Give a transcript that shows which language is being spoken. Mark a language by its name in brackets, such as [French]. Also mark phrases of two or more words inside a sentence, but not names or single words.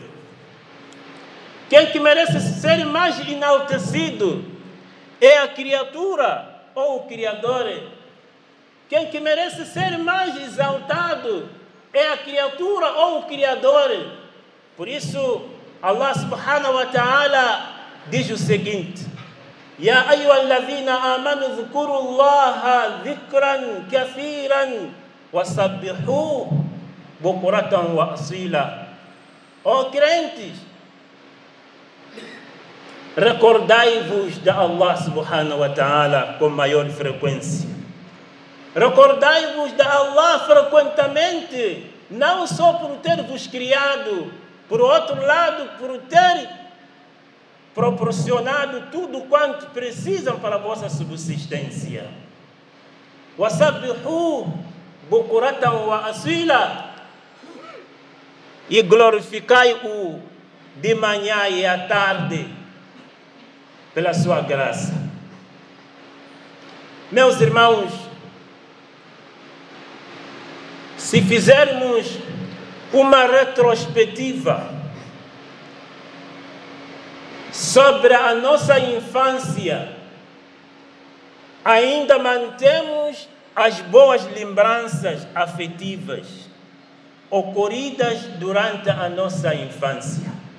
[Portuguese] Quem que merece ser mais enaltecido? É a criatura ou o Criador? Quem que merece ser mais exaltado? É a criatura ou o Criador? Por isso, Allah [Arabic] سبحانه وتعالى [Portuguese] diz o seguinte: [Arabic] يا أيها الذين آمنوا اذكروا الله ذكرا كثيرا وسبحوه بكرة وأصيلا. [Portuguese] Ó crentes, recordai-vos de Allah [Arabic] سبحانه وتعالى [Portuguese] com maior frequência. Recordai-vos de Allah frequentemente, não só por ter vos criado, por outro lado, por ter proporcionado tudo quanto precisam para a vossa subsistência. [Arabic] وسبحوه بكرة وأصيلا. [Portuguese] E glorificai-o de manhã e à tarde pela sua graça. Meus irmãos, se fizermos uma retrospectiva sobre a nossa infância, ainda mantemos as boas lembranças afetivas ocorridas durante a nossa infância.